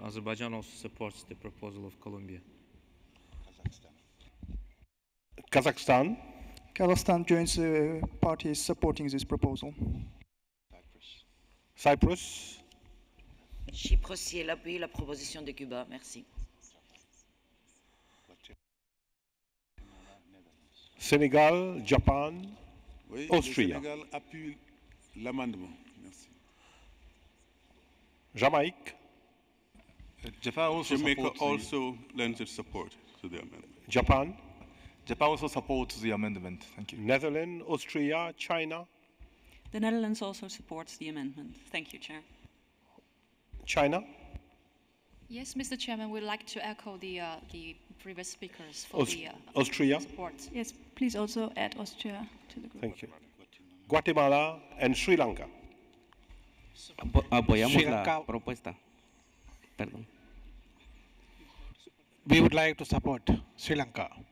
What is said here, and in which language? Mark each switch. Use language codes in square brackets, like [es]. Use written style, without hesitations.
[en] Azerbaijan also supports the proposal of Colombia. Kazakhstan. Kazakhstan joins parties supporting this proposal. Cyprus. [fr] Chypre aussi appuie la proposition de Cuba. Merci. Sénégal, Japan, oui, [en] Austria. [fr] Le Sénégal appuie l'amendement. Merci. Jamaïque. [en] Jamaica also lends its support to the amendment. Japan. Japan also supports the amendment. Thank you. Netherlands, Austria, China. The Netherlands also supports the amendment. Thank you, Chair. China. Yes, Mr. Chairman, we'd like to echo the previous speakers for Austria. support. Yes, please also add Austria to the group. Thank you. Guatemala and Sri Lanka. [es] Apoyamos la propuesta. Perdón. [en] We would like to support Sri Lanka.